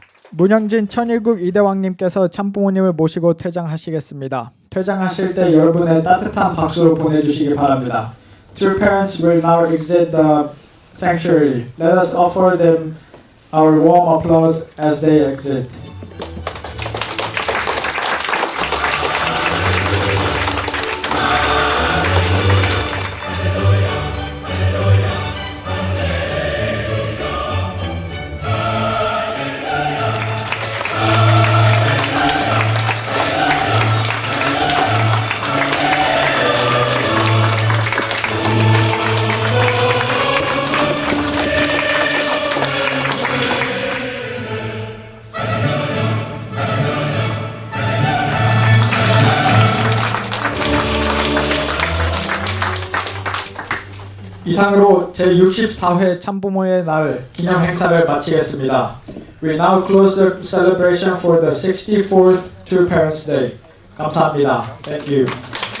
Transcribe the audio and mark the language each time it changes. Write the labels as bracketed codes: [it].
[ko] 문영진 천일국 이대왕님께서 참부모님을 모시고 퇴장하시겠습니다. 퇴장하실 때 여러분의 따뜻한 박수로 보내주시기 바랍니다. [en] Two parents will now exit the sanctuary. Let us offer them our warm applause as they exit. [ko] 이상으로 제64회 참부모의 날 기념 행사를 마치겠습니다. [en] We now close the celebration for the 64th True Parents Day. [ko] 감사합니다. [en] Thank you.